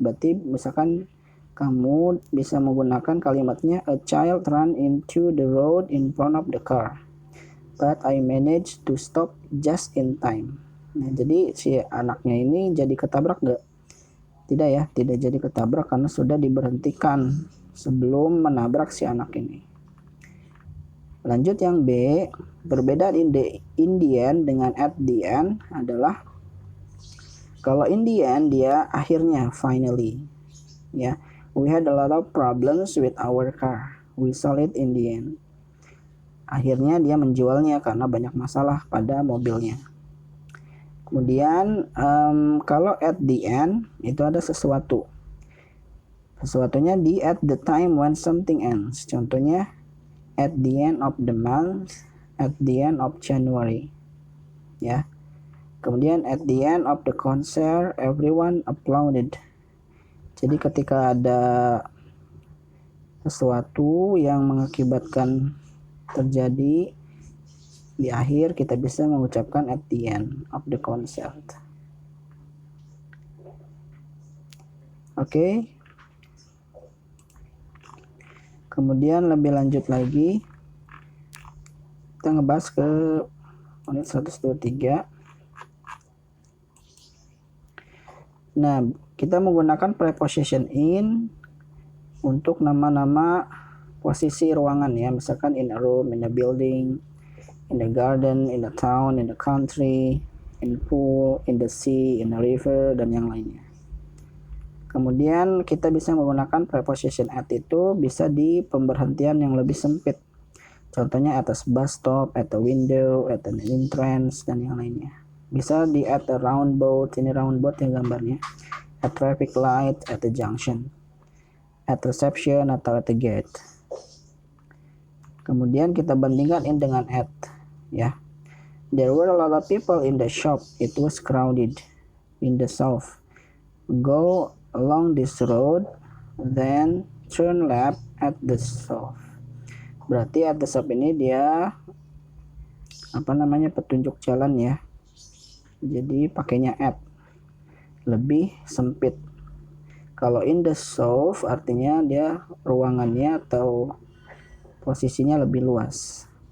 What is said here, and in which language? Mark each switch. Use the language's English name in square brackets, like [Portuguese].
[Indonesian] Berarti misalkan kamu bisa menggunakan kalimatnya [English] a child ran into the road in front of the car, but I managed to stop just in time. [Indonesian] Nah, jadi si anaknya ini jadi ketabrak nggak? Tidak ya, tidak jadi ketabrak karena sudah diberhentikan sebelum menabrak si anak ini. Lanjut yang B, perbedaan in the end dengan at the end adalah kalau in the end dia akhirnya, finally ya. [English] We had a lot of problems with our car. We sold it in the end. [Indonesian] Akhirnya dia menjualnya karena banyak masalah pada mobilnya. Kemudian kalau at the end itu ada sesuatu. Sesuatunya di [English] at the time when something ends. Contohnya at the end of the month, at the end of January. Ya. Kemudian at the end of the concert everyone applauded. [Indonesian] Jadi ketika ada sesuatu yang mengakibatkan terjadi di akhir, kita bisa mengucapkan [English] at the end of the concert. [Indonesian] Oke. Kemudian lebih lanjut lagi, kita ngebahas ke unit 123. Nah, kita menggunakan preposition in untuk nama-nama posisi ruangan ya, misalkan [English] in a room, in a building, in the garden, in the town, in the country, in the pool, in the sea, in the river, [Indonesian] dan yang lainnya. Kemudian kita bisa menggunakan preposition at itu bisa di pemberhentian yang lebih sempit. [English] Contohnya at a bus stop, at a window, at an entrance, [Indonesian] dan yang lainnya. Bisa di [English] at a roundabout, [Indonesian] ini roundabout yang gambarnya. [English] At traffic light, at a junction, at reception, atau at the gate. [Indonesian] Kemudian kita bandingkan in dengan at ya. [English] There were a lot of people in the shop. It was crowded. In the south. Go along this road, then turn left at the south. [Indonesian] Berarti at the south ini dia petunjuk jalan ya. Jadi pakainya at. Lebih sempit. Kalau in the south artinya dia ruangannya atau posisinya lebih luas.